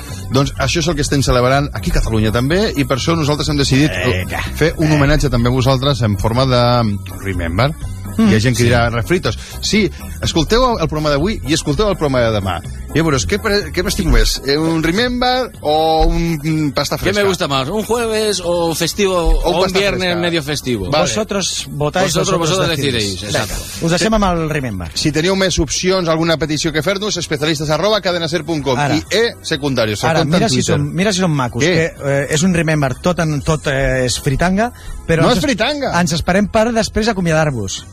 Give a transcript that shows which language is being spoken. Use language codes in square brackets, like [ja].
[ca] Doncs això és el que estem celebrant aquí a Catalunya també, i per això nosaltres hem decidit fer un homenatge també a vosaltres en forma de Remember. Hi ha gent que dirà refritos. Sí, escolteu el programa d'avui i escolteu el programa de demà. I llavors, què m'estimo més? Un Remember o un pasta fresca? [es] Què me gusta más? ¿Un jueves o festivo o un viernes fresca, medio festivo? Vale. Vosotros votáis, vosotros decidéis. Exacto. [ca] Us deixem amb el Remember. Si teniu més opcions, alguna petició que fer-nos, especialistes@cadenaser.com i secundarios. Ara, mira si són macos. Que, és un Remember, tot és fritanga. Però no és fritanga! Ens esperem per després acomiadar-vos.